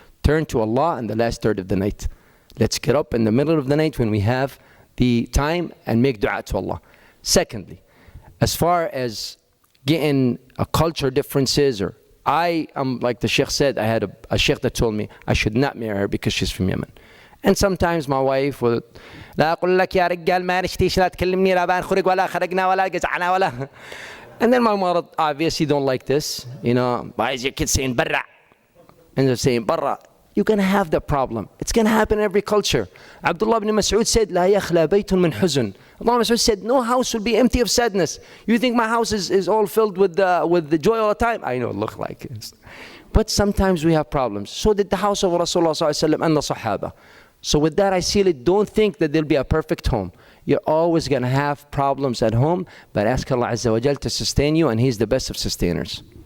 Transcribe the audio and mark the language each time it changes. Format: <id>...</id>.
<en>Turn to Allah in the last third of the night. Let's get up in the middle of the night when we have the time and make dua to Allah. Secondly, as far as getting a culture differences, or I am, like the sheikh said, I had a sheikh that told me I should not marry her because she's from Yemen. And sometimes my wife will,</en> <ar>لا أقول لك يا رجال ما نشتيش لا تكلمني لا بنخرج ولا خرجنا ولا جزعنا ولا.</ar> <en>And then my mother obviously don't like this. Why is your kid saying برا? And they're saying برا. You're going to have that problem. It's going to happen in every culture. Abdullah ibn Mas'ud said,</en> <ar>لا يخلى بيت من حزن.</ar> <en>Allah Mas'ud said, no house will be empty of sadness. You think my house is all filled with the joy all the time? I know it looks like it. But sometimes we have problems. So did the house of Rasulullah sallallahu alaihi wasallam and the Sahaba. So with that I seal it. Don't think that there'll be a perfect home. You're always going to have problems at home, but ask Allah Azza wa Jal to sustain you, and He's the best of sustainers.</en>